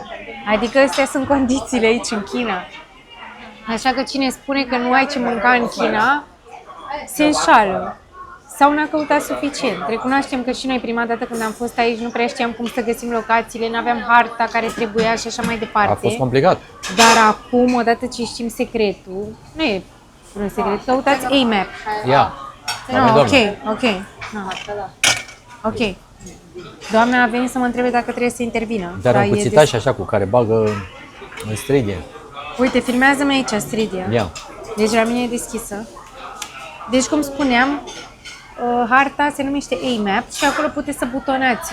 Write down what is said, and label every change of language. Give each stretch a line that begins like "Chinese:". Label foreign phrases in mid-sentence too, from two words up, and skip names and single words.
Romanian: Adică astea sunt condițiile aici în China. Așa că cine spune că nu ai ce mânca în China, se înșală. Sau n-a căutat suficient. Recunoaștem că și noi prima dată când am fost aici nu prea știam cum să găsim locațiile, n-aveam harta care trebuia și așa mai departe. A fost complicat. Dar acum, odată ce știm secretul, nu e un secret, căutați AMAP. Ia. No, ok. No. Ok. Doamna a venit să mă întrebe dacă trebuie să intervină. Dar un e cuțitaș așa cu care bagă în stridie. Uite, filmează-mi aici stridia. Ia. Deci la mine e deschisă. Deci, cum spuneam, harta se numește AMAP și acolo puteți să butonați.